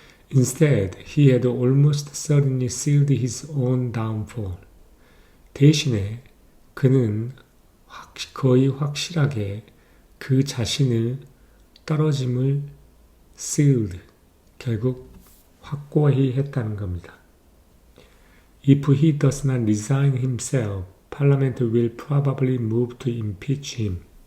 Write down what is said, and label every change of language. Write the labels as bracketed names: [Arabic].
[English] Instead, he had almost certainly sealed his own downfall. [Korean] 대신에 그는 거의 확실하게 그 자신을 떨어짐을 sealed, 결국 확고히 했다는 겁니다. [English] If he does not resign himself, Parliament will probably move to impeach him.